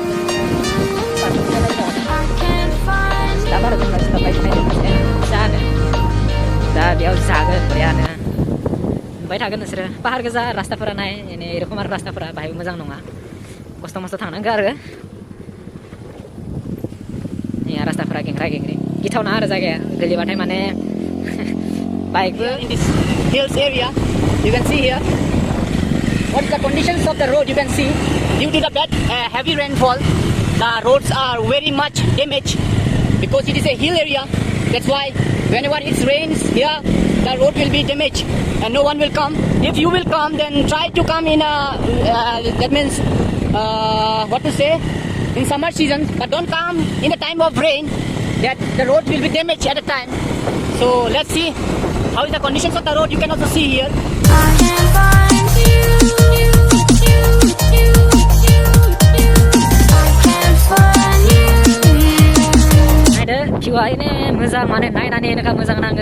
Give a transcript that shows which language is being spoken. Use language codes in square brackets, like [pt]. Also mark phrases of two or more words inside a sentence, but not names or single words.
[brx] जानो दा बेयाव जागोन बरियानो नुबाय थागोन नोंसोरो पाहार गोजा रास्ताफोरा नाय एरखम आरो रास्ताफोरा बाहाय मोजां नङा खस्थ' मस्थ' थांनांगौ आरो रास्ताफोरा गेंग्रा गिथावना आरो जायगाया गोलैबाथाय माने बाइकबो [en] in this hills area you can see here what is the conditions of the road you can see due to the bad heavy rainfall the roads are very much damaged because it is a hill area that's why whenever it rains here the road will be damaged and no one will come if you will come then try to come in a that means what to say in summer season but don't come in the time of rain that the road will be damaged at the time so let's see how is the conditions of the road you can also see here I can find you I can find you [brx] नायदो भिउआ मोजां माने नायनानै मोजां नाङो